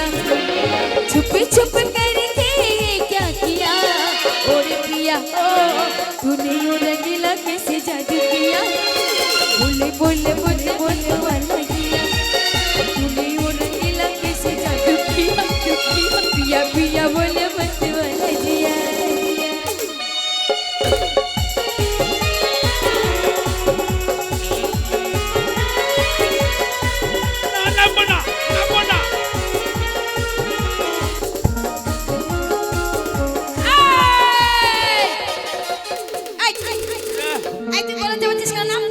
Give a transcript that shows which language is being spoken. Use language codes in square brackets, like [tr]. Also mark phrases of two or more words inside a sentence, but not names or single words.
[hi] छुप छुप करके क्या किया, ओरे पिया ओ। तूने यूं रंगीला कैसे जादू किया, बोले बोले बोले बोले वाला जिया। तूने यूं रंगीला कैसे जादू किया, पिया पिया बोले मत वाला जिया। [bn] না নামবো না, নামবো না। এই তুই বলতে বলছিস কেন? নাম